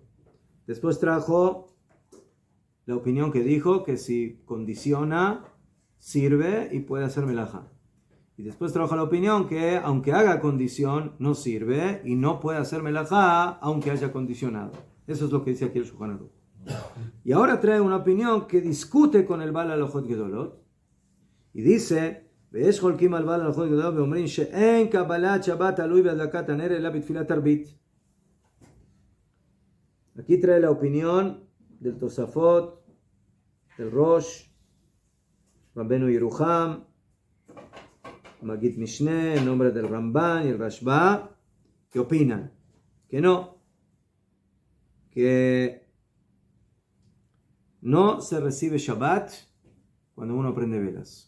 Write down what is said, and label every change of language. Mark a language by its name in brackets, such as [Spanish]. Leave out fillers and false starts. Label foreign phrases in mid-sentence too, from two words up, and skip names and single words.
[Spanish] Después trajo la opinión que dijo que si condiciona, sirve y puede hacer melajá. Y después trabaja la opinión que aunque haga condición, no sirve y no puede hacer melajá aunque haya condicionado. Eso es lo que dice aquí el Shulchan Aruch. Y ahora trae una opinión que discute con el Baal Alajot Gedolot y dice: [Hebrew] "ויש חולקים על בעל הלכות גדולות ואומרים שאין קבלת שבת תלוי בהדלקת הנר אלא בתפילת ערבית." [Spanish] Aquí trae la opinión del Tosafot, del Rosh, Rabbenu Yeruham, Magid Mishneh, en nombre del Ramban y el Rashba, que opinan que no se recibe Shabbat cuando uno prende velas.